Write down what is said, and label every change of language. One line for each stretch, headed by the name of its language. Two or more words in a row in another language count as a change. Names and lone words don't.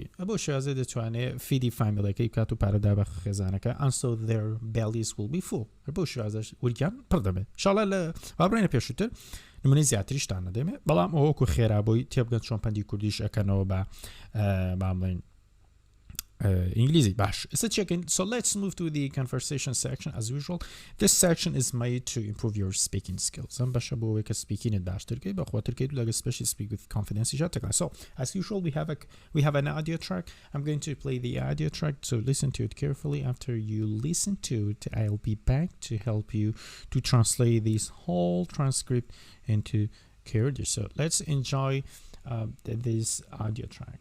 Central Kurdish: بۆ شێوازە دەتوانێت فیدی فامیلەکەی بکات و پارەدا بە خێزانەکە
English: and so their bellies will be full.
Central Kurdish: بۆ شێوازەش ورگیان پڕ دەبێت. ئینشاڵڵا لە وابڕێنە پێشووتر نمونەی زیاتریشتان نەدەمێ بەڵام ئەوەکو خێرابۆی تێبگەن چۆن پەندی کوردیش ئەکەنەوە بە بڵێن ئینگلیزی باش.
English: So let's move to the conversation section as usual. This section is made to improve your speaking skills.
Central Kurdish: ئەم بەشە بۆ ئەوەی کە سپیکینت باشترکەی بە خۆترکەیت و لەگە
English: especially speak with confidence
Central Kurdish: جاتەکە.
English: So as usual we have an audio track. I'm going to play the audio track so listen to it carefully. After you listen to it I'll be back to help you to translate this whole transcript into Kurdish. So let's enjoy this audio track.